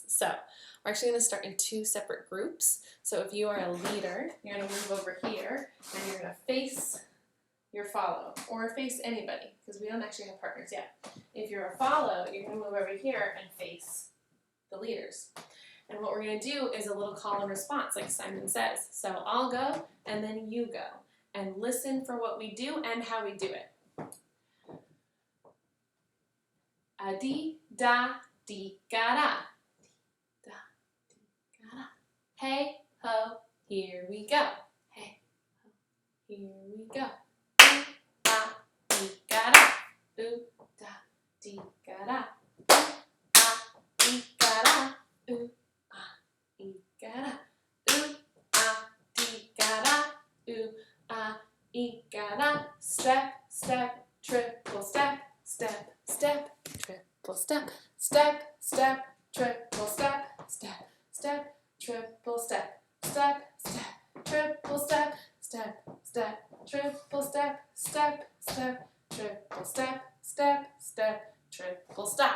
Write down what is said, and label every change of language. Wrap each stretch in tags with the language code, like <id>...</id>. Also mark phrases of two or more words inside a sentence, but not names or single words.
<en>So we're actually going to start in 2 separate groups. So if you are a leader, you're going to move over here and you're going to face your follow, or face anybody, because we don't actually have partners yet. If you're a follow, you're going to move over here and face the leaders. And what we're going to do is a little call and response, like Simon says. So I'll go, and then you go. And listen for what we do and how we do it. Dee, da, dee, ga, da. Da, dee, ga, da. Hey, ho, here we go. Hey, ho, here we go. Ooh, ah, dee, ga, da. Ooh, da, dee, ga, da. Ooh, ah, dee, ga, da. Ooh, ah, dee, ga, da. Ooh, ah, dee, ga, da. Ooh, ah, dee, ga, da. Step, step, triple step, step, step, triple step, step, step, triple step, step, step, triple step, step, step, triple step, step, step, triple step, step, step, triple step, step, step, triple stop.</en>